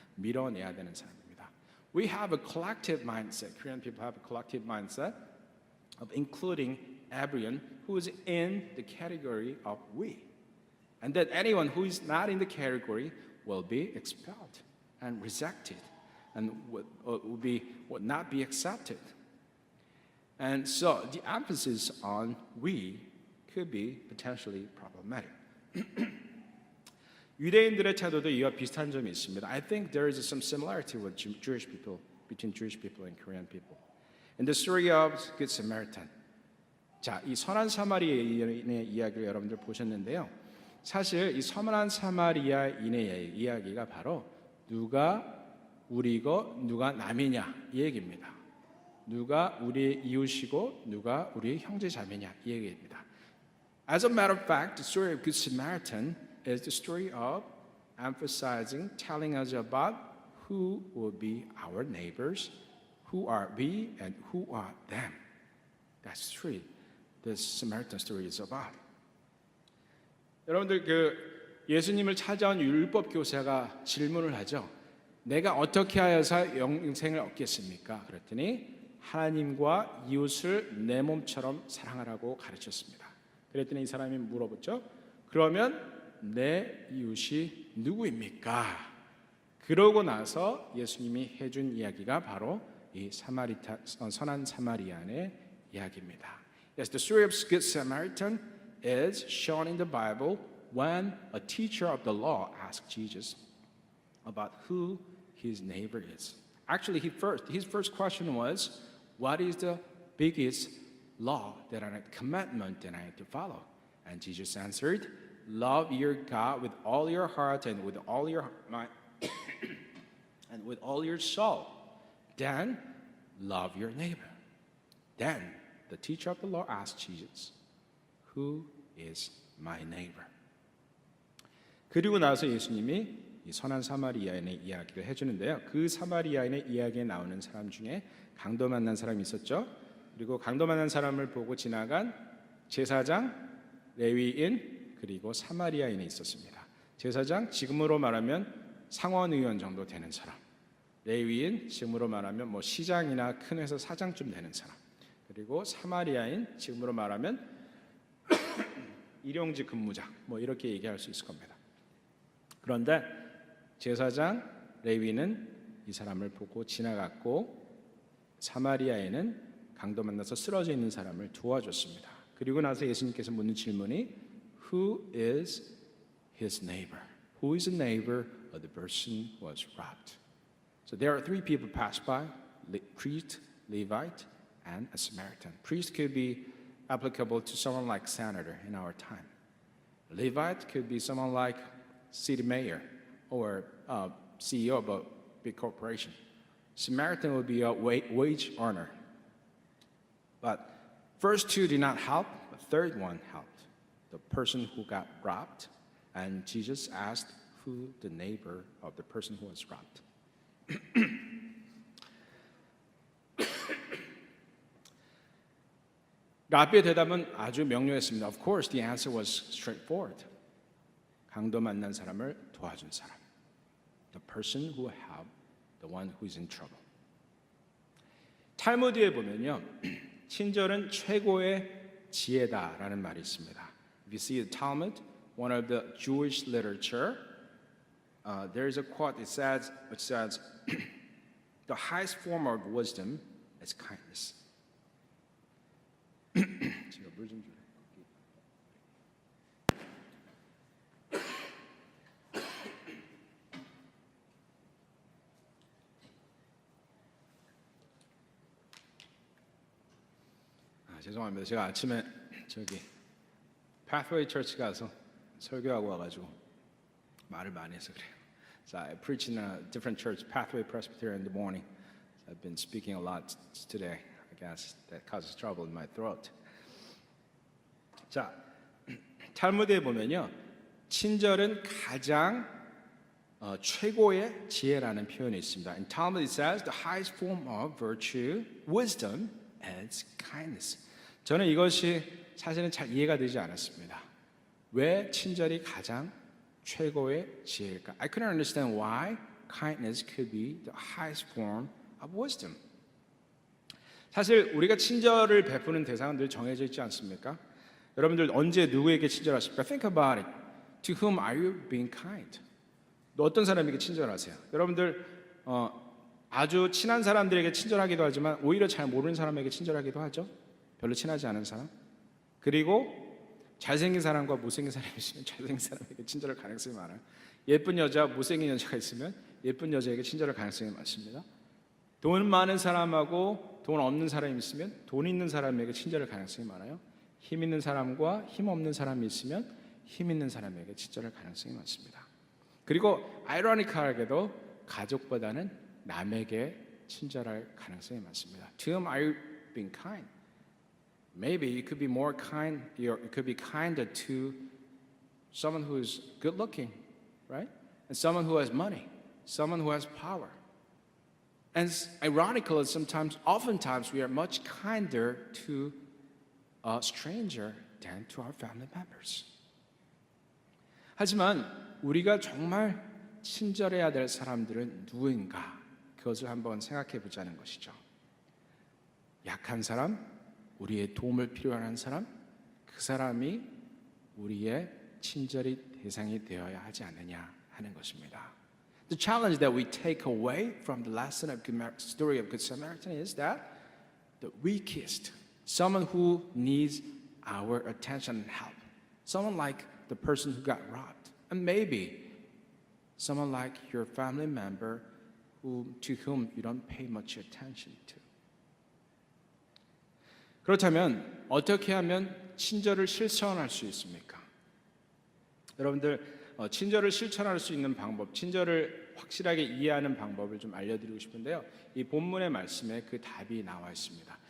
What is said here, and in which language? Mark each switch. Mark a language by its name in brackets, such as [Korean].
[Korean] 밀어내야 되는 사람입니다. [English] We have a collective mindset. Korean people have a collective mindset of including everyone who is in the category of we. And that anyone who is not in the category will be expelled and rejected and would not be accepted. And so the emphasis on we could be potentially problematic. [Korean] 유대인들의 태도도 이와 비슷한 점이 있습니다. [English] I think there is some similarity with Jewish people, between Jewish people and Korean people. In the story of Good Samaritan. [Korean] 자, 이 선한 사마리아인의 이야기를 여러분들 보셨는데요. 사실 이 선한 사마리아인의 이야기가 바로 누가 우리고 누가 남이냐 이 얘기입니다. 누가 우리의 이웃이고 누가 우리의 형제자매냐 이 얘기입니다. [English] As a matter of fact, the story of Good Samaritan is the story of emphasizing, telling us about who will be our neighbors, who are we, and who are them. That's true. This Samaritan story is about. [Korean] 여러분들 예수님을 찾아온 율법 교사가 질문을 하죠. 내가 어떻게 하여서 영생을 얻겠습니까? 그랬더니 하나님과 이웃을 내 몸처럼 사랑하라고 가르쳤습니다. 그랬더니 이 사람이 물어봤죠. 그러면 내 이웃이 누구입니까? 그러고 나서 예수님이 해준 이야기가 바로 이 선한 사마리아인의 이야기입니다. [English] Yes, the story of Good Samaritan is shown in the Bible when a teacher of the law asked Jesus about who his neighbor is. Actually, his first question was, what is the biggest law that commandment that I have to follow? And Jesus answered, love your God with all your heart and with all your mind and with all your soul. Then love your neighbor. Then the teacher of the law asked Jesus, who is my neighbor? [Korean] 그리고 나서 예수님이 이 선한 사마리아인의 이야기를 해주는데요. 그 사마리아인의 이야기에 나오는 사람 중에 강도 만난 사람이 있었죠. 그리고 강도 만난 사람을 보고 지나간 제사장, 레위인, 그리고 사마리아인이 있었습니다. 제사장, 지금으로 말하면 상원의원 정도 되는 사람. 레위인, 지금으로 말하면 뭐 시장이나 큰 회사 사장쯤 되는 사람. 그리고 사마리아인, 지금으로 말하면 일용직 근무자, 뭐 이렇게 얘기할 수 있을 겁니다. 그런데 제사장, 레위는 이 사람을 보고 지나갔고 사마리아인은 강도 만나서 쓰러져 있는 사람을 도와줬습니다. 그리고 나서 예수님께서 묻는 질문이 [English] Who is his neighbor? Who is the neighbor of the person who was robbed? So there are three people passed by, priest, Levite, and a Samaritan. Priest could be applicable to someone like senator in our time. Levite could be someone like city mayor or CEO of a big corporation. Samaritan would be a wage earner. But first two did not help, the third one helped. The person who got robbed, and Jesus asked who the neighbor of the person who was robbed. [Korean] 라비의 대답은 아주 명료했습니다. [English] Of course, the answer was straightforward. [Korean] 강도 만난 사람을 도와준 사람. [English] The person who helped the one who is in trouble. [Korean] 탈무드에 보면요. 친절은 최고의 지혜다라는 말이 있습니다. [English] If you see the Talmud, one of the Jewish literature, there is a quote which says, the highest form of wisdom is kindness. [Korean] 제가 물 좀 줄게요. 죄송합니다. 제가 아침에 저기 Pathway Church 가서 설교하고 와가지고 말을 많이 해서 그래요. [English] So I preach in a different church, Pathway Presbyterian, in the morning. I've been speaking a lot today. I guess that causes trouble in my throat. [Korean] 자, 탈무드에 보면요, 친절은 가장 최고의 지혜라는 표현이 있습니다. [English] In Talmud it says the highest form of virtue, wisdom, is kindness. [Korean] 저는 이것이 사실은 잘 이해가 되지 않았습니다. 왜 친절이 가장 최고의 지혜일까? [English] I couldn't understand why kindness could be the highest form of wisdom. [Korean] 사실 우리가 친절을 베푸는 대상은 늘 정해져 있지 않습니까? 여러분들 언제 누구에게 친절하십니까? [English] Think about it. To whom are you being kind? [Korean] 또 어떤 사람에게 친절하세요? 여러분들 아주 친한 사람들에게 친절하기도 하지만 오히려 잘 모르는 사람에게 친절하기도 하죠. 별로 친하지 않은 사람. 그리고 잘생긴 사람과 못생긴 사람이 있으면 잘생긴 사람에게 친절할 가능성이 많아요. 예쁜 여자, 못생긴 여자가 있으면 예쁜 여자에게 친절할 가능성이 많습니다. 돈 많은 사람하고 돈 없는 사람이 있으면 돈 있는 사람에게 친절할 가능성이 많아요. 힘 있는 사람과 힘 없는 사람이 있으면 힘 있는 사람에게 친절할 가능성이 많습니다. 그리고 아이러니컬하게도 가족보다는 남에게 친절할 가능성이 많습니다. [English] To whom are you being kind? Maybe you could be more kind. You could be kinder to someone who is good looking, right? And someone who has money, someone who has power. And it's ironical that oftentimes we are much kinder to a stranger than to our family members. [Korean] 하지만 우리가 정말 친절해야 될 사람들은 누구인가? 그것을 한번 생각해 보자는 것이죠. 약한 사람, 우리의 도움을 필요한 사람, 그 사람이 우리의 친절의 대상이 되어야 하지 않느냐 하는 것입니다. [English] The challenge that we take away from the lesson of story of Good Samaritan is that the weakest, someone who needs our attention and help, someone like the person who got robbed, and maybe someone like your family member to whom you don't pay much attention to. [Korean] 그렇다면 어떻게 하면 친절을 실천할 수 있습니까? 여러분들 친절을 실천할 수 있는 방법, 친절을 확실하게 이해하는 방법을 좀 알려드리고 싶은데요. 이 본문의 말씀에 그 답이 나와 있습니다.